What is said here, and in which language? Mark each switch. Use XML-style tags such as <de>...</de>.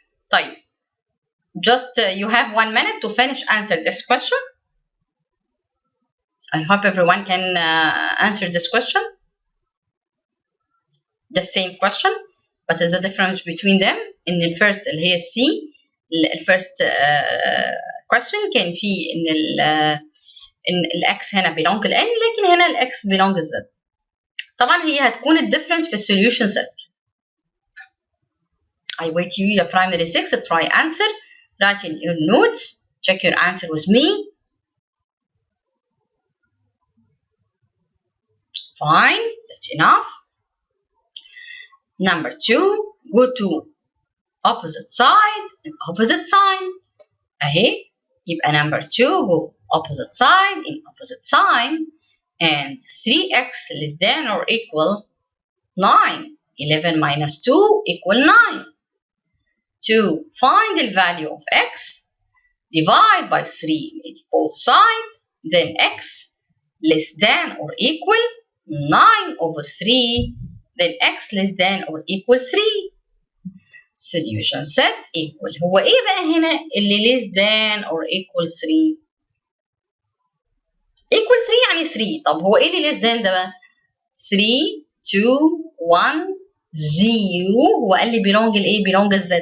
<en>طيب, just you have 1 minute to finish answer this question. I hope everyone can answer this question. The same question, but is the difference between them in the first اللي هي C.</en> <ar>الفيرست question كان فيه ان الاكس هنا belong ل n لكن هنا الاكس belong ل z. طبعا هي هتكون الديفرنس في السوليوشن set.</ar> <en>I wait you your primary 6 try answer, write in your notes, check your answer with me. Fine, that's enough. Number 2, go to opposite side and opposite sign. اهي يبقى number 2 go opposite side in opposite sign and 3x less than or equal 9. 11 minus 2 equal 9. 2. Find the value of x. Divide by 3 in both sides. Then x less than or equal. 9 over 3, then x less than or equal 3. solution set equal.</en> <ar>هو ايه بقى هنا اللي</ar> <en>less than or equal 3؟</en> <ar>equal 3 يعني 3. طب هو ايه اللي</ar> <en>less than</en> <ar>ده بقى؟ 3 2 1 0. هو قال لي belong لايه؟ belong z.</ar>